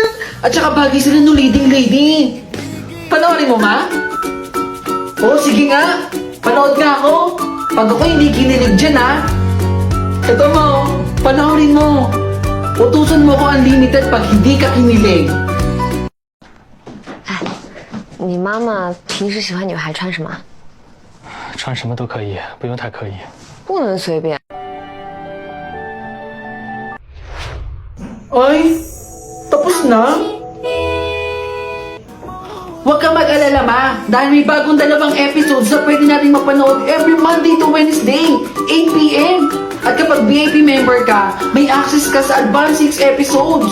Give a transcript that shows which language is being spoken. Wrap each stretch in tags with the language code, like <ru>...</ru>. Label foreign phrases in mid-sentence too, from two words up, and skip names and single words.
<tl>At saka bagay sila no</tl> <en>leading lady.</en> <tl>Panoorin mo, Ma? Oo, sige nga. Panood nga ako. Pag ako hindi kinilig dyan, ha? Ito mo, panoorin mo. Utusan mo ko unlimited pag hindi ka kinilig.</tl> <zh>你妈妈平时喜欢女孩穿什么？穿什么都可以，不用太刻意。不能随便。</zh> <tl>Ay, tapos na? Huwag ka mag-alala, ma. Dahil may bagong 2 episodes na pwede nating mapanood</tl> <en>every Monday to Wednesday,</en> <tl>8 p.m. At kapag</tl> <en>VIP member</en> <tl>ka, may access ka sa</tl> <en>advanced 6 episodes.</en>